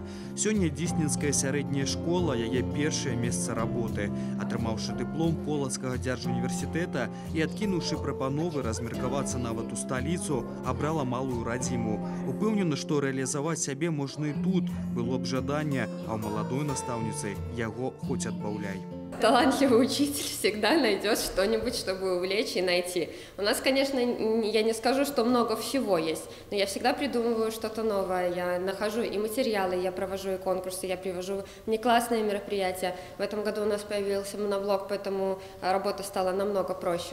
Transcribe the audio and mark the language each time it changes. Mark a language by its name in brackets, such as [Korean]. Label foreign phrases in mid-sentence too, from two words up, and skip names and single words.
[Belarusian] Сёння Дзесненская сярэдняя школа, яе першае месца работы. Атрымаўшы дыплом Полацкага дзяржуніверсітэта і адкінуўшы прапановы размеркавацца нават у сталіцу, абрала малую радзіму. Упэўнена, што рэалізаваць сябе можна і тут. Было б жаданне, а ў маладой настаўніцы яго хоць адбаўляй. [Russian] Талантливый учитель всегда найдет что-нибудь, чтобы увлечь и найти. У нас, конечно, я не скажу, что много всего есть, но я всегда придумываю что-то новое. Я нахожу и материалы, я провожу и конкурсы, я привожу внеклассные мероприятия. В этом году у нас появился моноблок, поэтому работа стала намного проще.